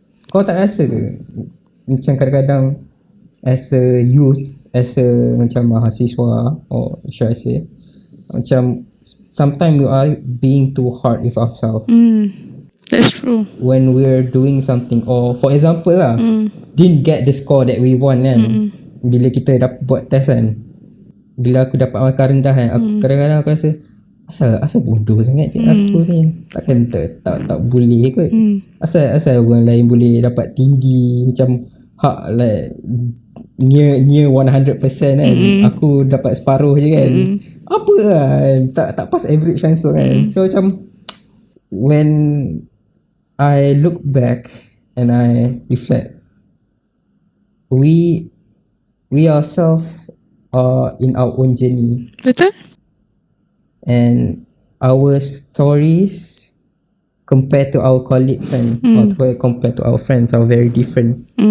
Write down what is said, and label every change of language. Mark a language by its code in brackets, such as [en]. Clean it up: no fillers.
[ms] Kau tak rasa ke macam kadang-kadang [en] as a youth, as a [ms] macam mahasiswa, [en] or should I say, macam sometimes we are being too hard with ourselves. That's true. When we're doing something, or for example lah, didn't get the score that we want kan. [ms] Bila kita dapat buat test kan, bila aku dapat markah rendah kan, aku kadang-kadang aku rasa asal bodoh sangat aku ni. Takkan tak boleh kot. Asal orang lain boleh dapat tinggi macam [en] like near 100% [ms] kan. Aku dapat separuh je kan. Apa kan, tak pass average langsung kan. [en] So [ms] macam [en] when I look back and I reflect, we ourselves are in our own journey. [ms] Betul? [en] And our stories compared to our colleagues and or compared to our friends are very different.